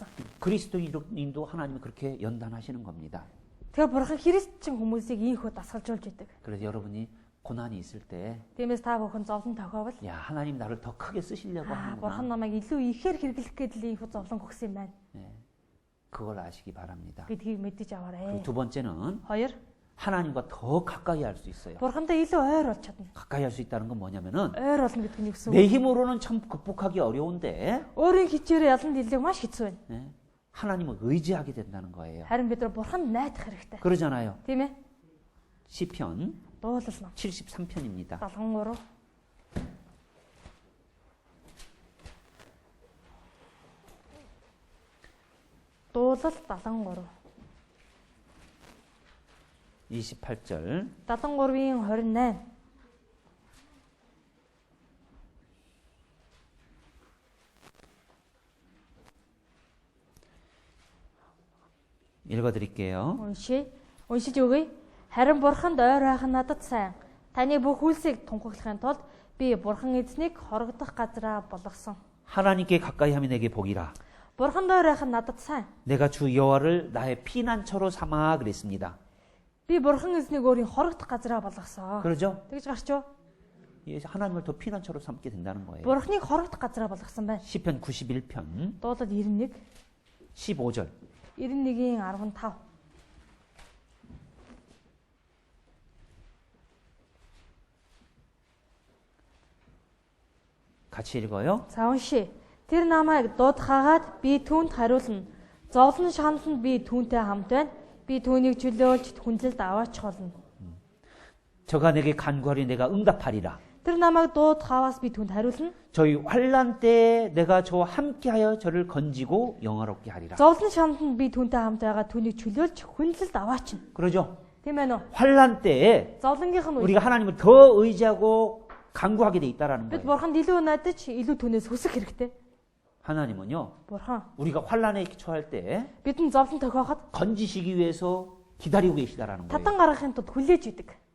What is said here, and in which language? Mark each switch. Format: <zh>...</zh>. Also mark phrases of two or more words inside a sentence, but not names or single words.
<ko>그리스도인도 하나님은 그렇게 연단하시는 겁니다.</ko> <mn>Тэгэхээр бурхан христчин хүмүүсийг ийхүү дасгалжуулж идэг.</mn> <ko>그래서 여러분이 고난이 있을 때,</ko> <mn>Тиймээс та бүхэн зовлон тохиовол</mn> <ko>야 하나님 나를 더 크게 쓰시려고</ko> <mn>бурхан</mn> <ko>하는구나.</ko> <mn>намайг илүү ихээр хэрэглэх гэдэл ийхүү зовлон өгсөн юм байна</mn> <ko>예, 그걸 아시기 바랍니다.</ko> <mn>гэдгийг мэдэж аваарай.</mn> <ko>그리고 두 번째는</ko> <mn>Хоёр,</mn> <ko>하나님과 더 가까이 할 수 있어요.</ko> <mn>бурхантай илүү ойр болж чадна.</mn> <ko>가까이 할 수 있다는 건 뭐냐면은</ko> <mn>Ойр болно гэдэг нь юу гэсэн</mn> <ko>내</ko> <mn>үг?</mn> <ko>힘으로는 참 극복하기 어려운데</ko> <mn>Өөрийн хичээрээ ялан дийлэх маш хэцүү байна.</mn> <ko>예, 하나님을 의지하게 된다는 거예요.</ko> <mn>Харин бид нар бурханд найдах хэрэгтэй.</mn> <ko>그러잖아요.</ko> <mn>Тийм ээ?</mn> <ko>시편</ko> <mn>Дуулал ном</mn> <ko>73편입니다.</ko> <mn>73. Дуулал 73.</mn> <ko>28절</ko> <mn>73-ийн 28.</mn> <ko>읽어드릴게요.</ko> <mn>Уншиж өгье. Харин бурханд ойр байх нь надад сайн. Таны бүх үйлсийг тунхаглахын тулд би бурхан эзнийг хорогдох газараа болгосон.</mn> <ko>하나님께 가까이 하면 내게 복이라.</ko> <mn>Бурханд ойр байх нь надад сайн.</mn> <ko>내가 주 여호와를 나의 피난처로 삼아 그랬습니다.</ko> <mn>Би бурхан эзнийг өөрийн хорогдох газараа болгосон.</mn> <ko>그러죠?</ko> <mn>Тэгж гарч юу?</mn> <ko>예, 하나님을 더 피난처로 삼게 된다는 거예요.</ko> <mn>Бурханыг хорогдох газараа болгосон байна.</mn> <ko>시편 91편</ko> <mn>Дуулал 91,</mn> <ko>15절</ko> <mn>91-ийн 15.</mn> <ko>같이 읽어요.</ko> <mn>За уншия. Тэр намайг дуудахаагаад би түүнд хариулна. Зовлон шаналнд би түүнтэй хамт байна. Би түүнийг чөлөөлж хүндлэлд аваач болно.</mn> <ko>저가 내게 간구하리 내가 응답하리라.</ko> <mn>Тэр намайг дуудахаас би түүнд хариулна.</mn> <ko>저희 환난 때에 내가 저와 함께하여 저를 건지고 영화롭게 하리라.</ko> <mn>Зовлон шаналнд би түүнтэй хамт байгаа түүнийг чөлөөлж хүндлэлд аваач.</mn> <ko>그러죠?</ko> <mn>Тийм ээ нөө.</mn> <ko>환난 때에</ko> <mn>Зовлонгийнх нь</mn> <ko>우리가 하나님을 더 의지하고 간구하게 돼 있다라는</ko> <mn>бид</mn> <ko>거예요.</ko> <mn>бурханд илүү найдаж илүү түүнээс хүсэх хэрэгтэй.</mn> <ko>하나님은요.</ko> <mn>Бурхан</mn> <ko>우리가 환난에 처할 때</ko> <mn>бидний зовлон тохиоход</mn> <ko>건지시기 위해서 기다리고 계시다라는 거예요.</ko> <mn>татан гаргахын тулд хүлээж идэг.</mn>